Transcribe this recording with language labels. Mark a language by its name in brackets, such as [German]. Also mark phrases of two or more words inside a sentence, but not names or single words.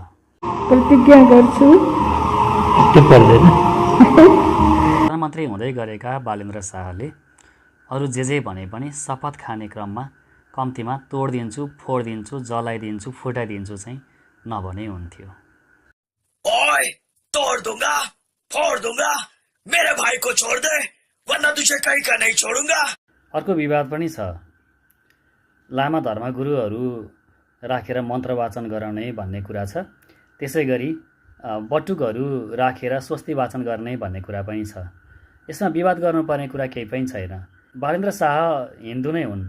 [Nepali] प्रतिज्ञा गर्छु त्यो पर्दैन। प्रधानमन्त्री हुँदै गरेका बालेन्द्र शाहले अरू जे भने पनि शपथ खाने क्रममा कम्तीमा तोडिदिन्छु, फोडिदिन्छु, जलाइदिन्छु, फुटाइदिन्छु चाहिँ नभने हुन्थ्यो। [Hindi] ओए, तोड़ दूंगा, फोड़ दूंगा, मेरे भाई को छोड़ दे, वरना तुझे कहीं का नहीं छोडूंगा। [Nepali] अर्को विवाद पनि छ। लामा धर्मगुरुहरू राखेर मन्त्र वाचन गराउने भन्ने कुरा छ। त्यसै गरी बटुकहरू राखेर स्वस्ति वाचन गर्ने भन्ने कुरा पनि छ। यसमा विवाद गर्नुपर्ने कुरा केही पनि छैन। बालेन्द्र शाह हिन्दू नै हुन्।